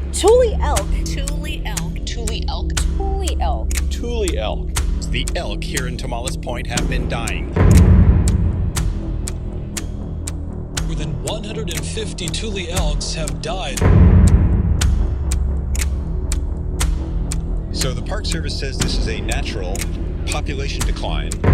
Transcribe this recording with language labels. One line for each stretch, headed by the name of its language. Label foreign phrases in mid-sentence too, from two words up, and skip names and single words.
English: Tule Elk. Tule Elk. Tule Elk. Tule Elk. Tule Elk. The elk here in Tomales Point have been dying. More than 150 Tule elks have died. So the Park Service says this is a natural population decline.